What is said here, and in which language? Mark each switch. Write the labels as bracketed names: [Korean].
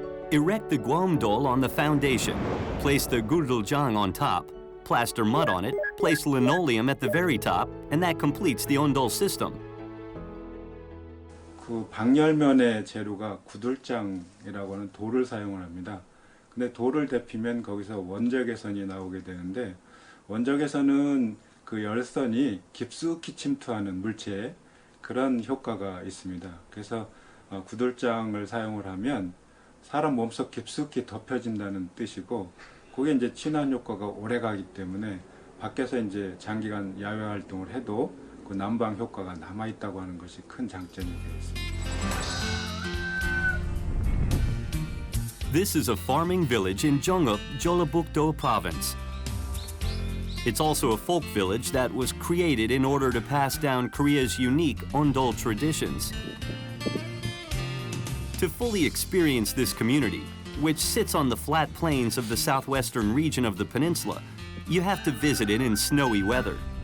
[English] Erect the gwomdol on the foundation, place the guduljang on top, plaster mud on it, place linoleum at the very top, and that completes the Ondol system. [Korean] 그 방열면의 재료가 구들장이라고 하는 돌을 사용을 합니다. 근데 돌을 데피면 거기서 원적외선이 나오게 되는데, 원적외선은 그 열선이 깊숙이 침투하는 물체에 그런 효과가 있습니다. 그래서 구들장을 사용을 하면 사람 몸속 깊숙이 덮여진다는 뜻이고, 그게 이제 친환 효과가 오래 가기 때문에 밖에서 이제 장기간 야외 활동을 해도 그 난방 효과가 남아 있다고 하는 것이 큰 장점이 되겠습니다. [English] This is a farming village in Jeongeuk, Jeollabuk-do Province. It's also a folk village that was created in order to pass down Korea's unique Ondol traditions. To fully experience this community, which sits on the flat plains of the southwestern region of the peninsula, you have to visit it in snowy weather.